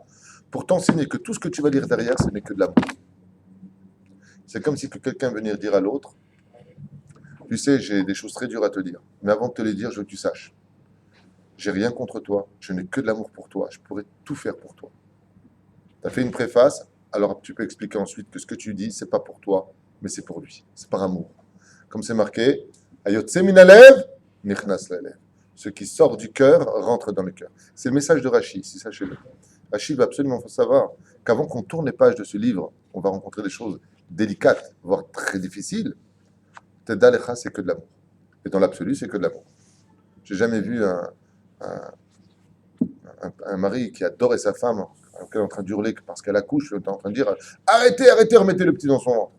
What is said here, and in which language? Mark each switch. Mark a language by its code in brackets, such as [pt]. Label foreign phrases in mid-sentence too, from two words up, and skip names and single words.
[fr] Pour t'enseigner que tout ce que tu vas lire derrière, ce n'est que de l'amour. C'est comme si quelqu'un venait dire à l'autre, tu sais, j'ai des choses très dures à te dire, mais avant de te les dire, je veux que tu saches. J'ai rien contre toi, je n'ai que de l'amour pour toi, je pourrais tout faire pour toi. Tu as fait une préface, alors tu peux expliquer ensuite que ce que tu dis, c'est pas pour toi, mais c'est pour lui, c'est par amour. Comme c'est marqué, [he] היוצא מן הלב, נכנס ללב. [fr] Ce qui sort du cœur rentre dans le cœur. C'est le message de Rashi, si sachez-le. Rashi va absolument savoir qu'avant qu'on tourne les pages de ce livre, on va rencontrer des choses délicates, voire très difficiles. Tedalecha, c'est que de l'amour. Et dans l'absolu, c'est que de l'amour. J'ai jamais vu un, un mari qui adorait sa femme, qui est en train d'hurler parce qu'elle accouche, en train de dire arrêtez, arrêtez, remettez le petit dans son ventre.